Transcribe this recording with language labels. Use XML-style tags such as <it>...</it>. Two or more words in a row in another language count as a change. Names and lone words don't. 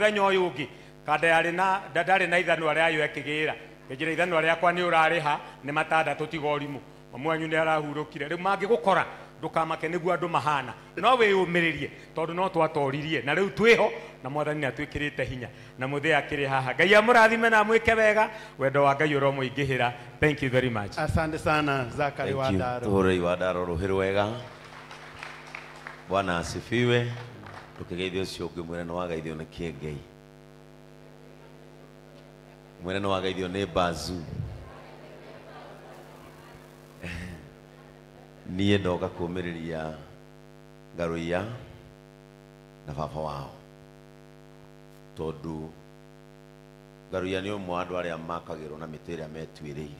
<ki>Mũthenya ũyũ ũngĩ kanda ndarĩ na ithanwa rĩayo ĩkĩgĩra, ngĩnjĩra ithanwa rĩakwa nĩ ũrarĩha nĩ matandatũ tiga ũrimũ. Mami wanyu nĩ arahurũkire. Rĩu mangĩgũkora ndukamake nĩguo andũ mahana, no wĩyũmĩrĩrie tondũ no twatoririe na rĩu twĩho na Mwathani nĩ atwĩkĩrĩte hinya na mũthĩ akĩrĩ haha. Ngai amũrathime na mwĩke wega, wendo wa Ngai ũromũingĩhĩra.</ki> <en>Thank you very much.</en> <sw>Asante sana Zakari Wandaro.</sw> <ki>Tuhurei Wandaro ruhĩrĩ wega.</ki> <sw>Bwana asifiwe.</sw> <ki>Tukigeithio ũcio ũngĩ mwĩra nĩ wagaithio nĩ kĩengei. mwene no wagaithio nĩ Bazu. Niĩ ndoka kũũmĩrĩria Ngaruiya na baba wao, tondũ Ngaruiya nĩ ũmwe wa andũ arĩa makagĩrwo na mĩtĩ ĩrĩa metuĩrĩire.</ki>